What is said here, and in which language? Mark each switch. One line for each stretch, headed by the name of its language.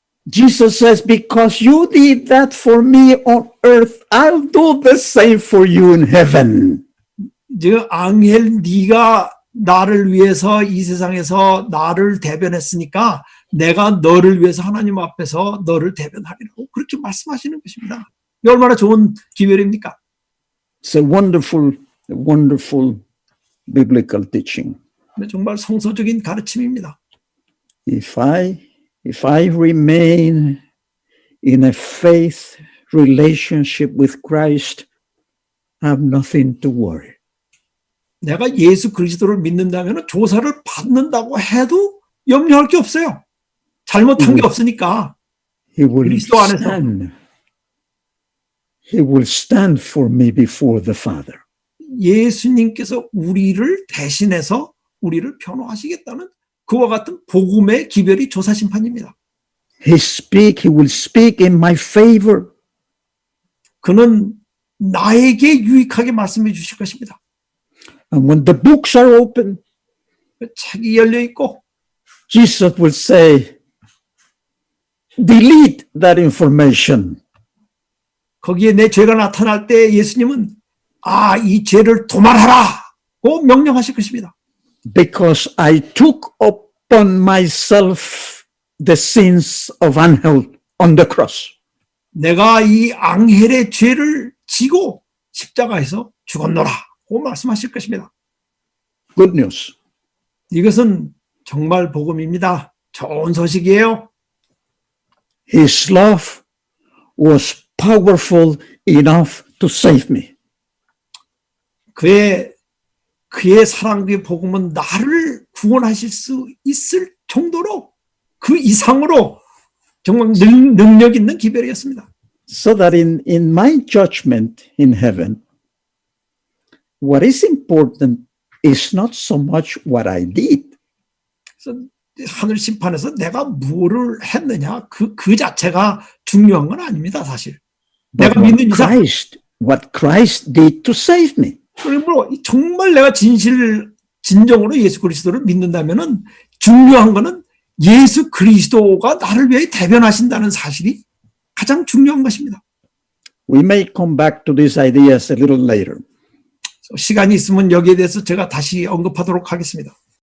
English: Jesus says, because you did that for me on earth, I'll do the same for you in heaven.
Korean: 즉 앙헬 네가 나를 위해서 이 세상에서 나를 대변했으니까 내가 너를 위해서 하나님 앞에서 너를 대변하리라고 그렇게 말씀하시는 것입니다. 이 얼마나 좋은 기별입니까?
English: It's a wonderful biblical teaching.
Korean: 정말 성서적인 가르침입니다.
English: If I remain in a faith relationship with Christ, I have nothing to worry.
Korean: 내가 예수 그리스도를 믿는다면 조사를 받는다고 해도 염려할 게 없어요. 잘못한 게 없으니까.
English: He will
Korean: 그리스도 안에서.
English: stand. He will stand for me before the Father.
Korean: 예수님께서 우리를 대신해서 우리를 변호하시겠다는 그와 같은 복음의 기별이 조사심판입니다.
English: He will speak in my favor.
Korean: 그는 나에게 유익하게 말씀해 주실 것입니다.
English: And when the books are open,
Korean: 책이 열려 있고
English: Jesus will say, delete that information.
Korean: 거기에 내 죄가 나타날 때 예수님은 이 죄를 도말하라고 명령하실 것입니다.
English: Because I took upon myself the sins of Angel on the cross.
Korean: 내가 이 앙헬의 죄를 지고 십자가에서 죽었노라고 말씀하실 것입니다.
English: Good news.
Korean: 이것은 정말 복음입니다. 좋은 소식이에요.
English: His love was powerful enough to save me.
Korean: 그의 사랑, 그의 복음은 나를 구원하실 수 있을 정도로 그 이상으로 정말 능력 있는 기별이었습니다.
English: So that in my judgment in heaven, what is important is not so much what I did,
Korean: 그래서 하늘 심판에서 내가 뭐를 했느냐 그 자체가 중요한 건 아닙니다, 사실.
English: but
Korean: 내가 믿는 이상
English: what Christ did to save me.
Korean: 그리고 정말 내가 진정으로 예수 그리스도를 믿는다면은 중요한 거는 예수 그리스도가 나를 위해 대변하신다는 사실이 가장 중요한 것입니다.
English: We may come back to these ideas a little later.
Korean: 시간이 있으면 여기에 대해서 제가 다시 언급하도록 하겠습니다.